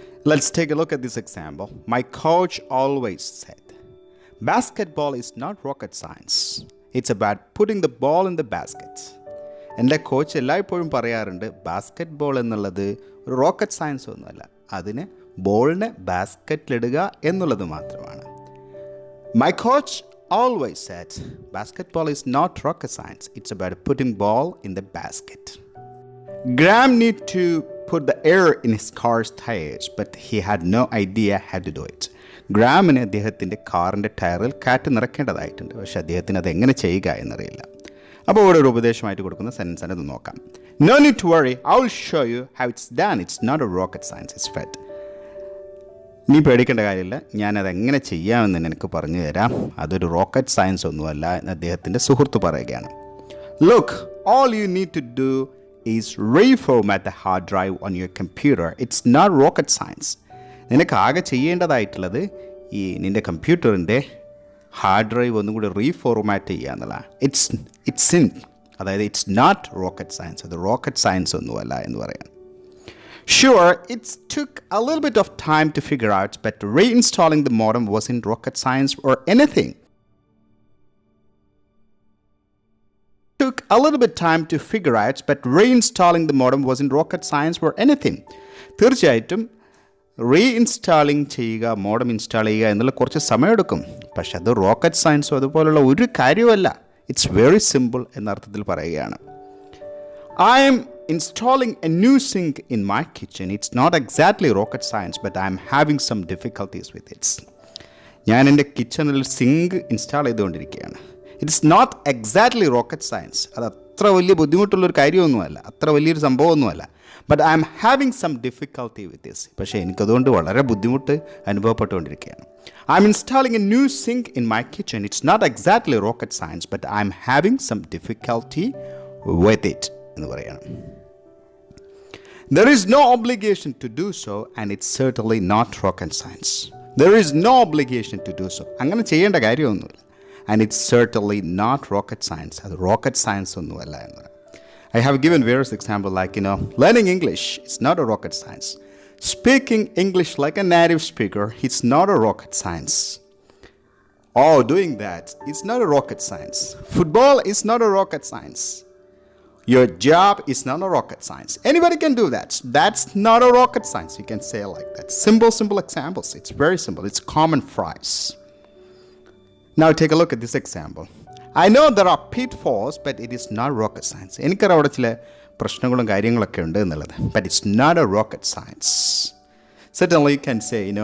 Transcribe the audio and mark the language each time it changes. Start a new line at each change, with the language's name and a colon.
English: Let's take a look at this example. My coach always said basketball is not rocket science. It's about putting the ball in the basket.
Malayalam: എൻ്റെ coach എല്ലായ്പ്പോഴും പറയാറുണ്ട് basket ball എന്നുള്ളത് ഒരു rocket science ഒന്നുമല്ല, അതിന് ബോളിനെ ബാസ്ക്കറ്റിലിടുക എന്നുള്ളത് മാത്രമാണ്.
English: My coach always said basketball is not rocket science, it's about putting ball in the basket. Graham needed to put the air in his car's tires, but he had no idea how to do it.
Malayalam: ഗ്രാമിന് അദ്ദേഹത്തിൻ്റെ കാറിൻ്റെ ടയറിൽ കാറ്റ് നിറയ്ക്കേണ്ടതായിട്ടുണ്ട്, പക്ഷേ അദ്ദേഹത്തിന് അതെങ്ങനെ ചെയ്യുക എന്നറിയില്ല. അപ്പോൾ ഇവിടെ ഒരു ഉപദേശമായിട്ട് കൊടുക്കുന്ന സെൻറ്റൻസാണ് ഇത് നോക്കാം.
English: No need to worry, I will show you how it's done. It's not a rocket science, it's fed.
Malayalam: നീ പേടിക്കേണ്ട കാര്യമില്ല, ഞാനതെങ്ങനെ ചെയ്യാമെന്ന് എനിക്ക് പറഞ്ഞു തരാം, അതൊരു റോക്കറ്റ് സയൻസ് ഒന്നുമല്ല എന്ന് അദ്ദേഹത്തിൻ്റെ സുഹൃത്ത് പറയുകയാണ്.
English: Look, all you need to do is reformat the hard drive on your computer. It's not rocket science.
Malayalam: നിനക്ക് ആകെ ചെയ്യേണ്ടതായിട്ടുള്ളത് ഈ നിൻ്റെ കമ്പ്യൂട്ടറിൻ്റെ ഹാർഡ് ഡ്രൈവ് ഒന്നും കൂടി റീഫോർമാറ്റ് ചെയ്യുക എന്നുള്ളതാണ്. ഇറ്റ്സ് ഇൻ, അതായത്
English: it's not rocket science,
Malayalam: അത് റോക്കറ്റ് സയൻസ് ഒന്നുമല്ല എന്ന് പറയാം.
English: Sure, it took a little bit of time to figure out, but reinstalling the modem wasn't rocket science or anything. Took a little bit time to figure out, but reinstalling the modem wasn't rocket science or anything.
Malayalam: തീർച്ചയായിട്ടും റീഇൻസ്റ്റാളിങ് ചെയ്യുക, modem install ചെയ്യുക എന്നുള്ള കുറച്ച് സമയമെടുക്കും, പക്ഷെ അത് rocket സയൻസോ അതുപോലുള്ള ഒരു കാര്യമല്ല.
English: it's very simple
Malayalam: എന്നർത്ഥത്തിൽ പറയുകയാണ്.
English: I am installing a new sink in my kitchen. It's not exactly rocket science, but I'm having some difficulties with it.
Malayalam: ഞാൻ എൻ്റെ കിച്ചണിൽ സിങ്ക് ഇൻസ്റ്റാൾ ചെയ്തുകൊണ്ടിരിക്കുകയാണ്.
English: It's not exactly rocket science.
Malayalam: അത് അത്ര വലിയ ബുദ്ധിമുട്ടുള്ളൊരു കാര്യമൊന്നുമല്ല, അത്ര വലിയൊരു സംഭവമൊന്നുമല്ല.
English: But I'm having some difficulty with this.
Malayalam: പക്ഷേ എനിക്കതുകൊണ്ട് വളരെ ബുദ്ധിമുട്ട് അനുഭവപ്പെട്ടുകൊണ്ടിരിക്കുകയാണ്.
English: I'm installing a new sink in my kitchen. It's not exactly rocket science, but I'm having some difficulty with it
Malayalam: എന്ന് പറയണം.
English: There is no obligation to do so, and it's certainly not rocket science. There is no obligation to do so.
Malayalam: അങ്ങനെ ചെയ്യേണ്ട കാര്യമൊന്നുമില്ല.
English: And it's certainly not rocket science.
Malayalam: അത് rocket science ഒന്നുമല്ല എന്ന്.
English: I have given various examples like, learning English is not a rocket science. Speaking English like a native speaker, it's not a rocket science. Oh, doing that, it's not a rocket science. Football is not a rocket science. Your job is not a rocket science. Anybody can do that. That's not a rocket science. You can say like that. Simple examples. It's very simple. It's common phrase. Now take a look at this example. I know there are pitfalls, but it is not rocket science.
Malayalam: എനിക്കറിയാം അവിടെ ചില പ്രശ്നങ്ങളും കാര്യങ്ങളൊക്കെ ഉണ്ട് എന്നുള്ളത്.
English: But it's not a rocket science. Certainly you can say,